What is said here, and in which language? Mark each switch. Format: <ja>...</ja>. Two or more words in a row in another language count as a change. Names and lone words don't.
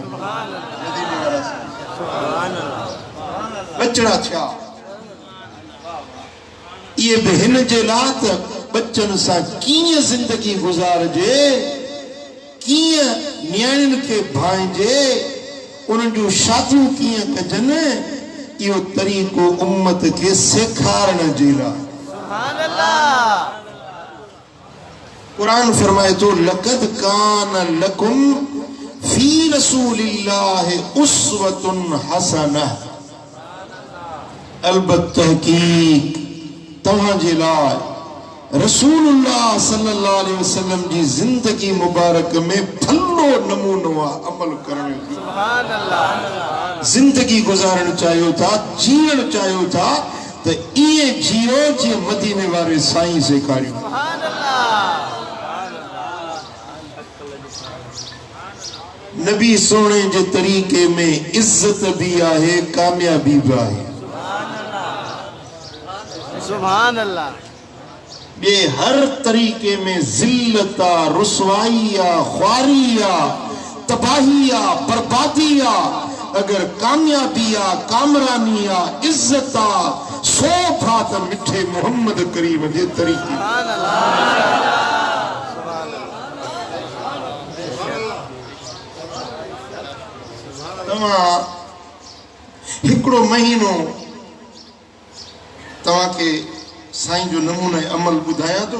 <sd>बचड़ा थिया ये भी हिन जे लाइ त बच्चन सां कीअं ज़िंदगी गुज़ारजे, कीअं न्याणियुनि खे भांइजे, उन्हनि जूं शादियूं कीअं कजनि, इहो तरीक़ो उम्मत के सेखारण जे लाइ।</sd> <ar>سبحان الله.</ar> <sd>कुरान फरमाए तो</sd> <ar>لقد كان لكم في رسول الله أسوة حسنة,</ar> <sd>अलबत्त तहकीक तव्हां जे लाइ</sd> <ar>رسول الله صلى الله عليه وسلم</ar> <sd>जी जिंदगी मुबारक में भलो नमूनो आहे अमल करण जो।</sd> <ar>سبحان الله.</ar> <sd>जिंदगी गुजारण चाहियो था, जीअण चाहियो था त इए जियो जे मदीने वारे साईं सेखारियो।</sd> <ar>سبحان الله.</ar> <sd>नबी सोने जे तरीके में इज्जत भी आहे, कामयाबी भी आहे।</sd> <ar>سبحان الله.</ar> <sd>ये हर तरीके में जिल्लता, रुसवाइया, ख्वारिया, तबाहिया, बर्बादिया, अगर कामयाबिया, कामरानिया, इज्जता, शोभा त मिठे मोहम्मद करीम जे तरीके। तव्हां हिकिड़ो महीनो तव्हां के साईं जो नमूना अमल ॿुधायां थो।</sd>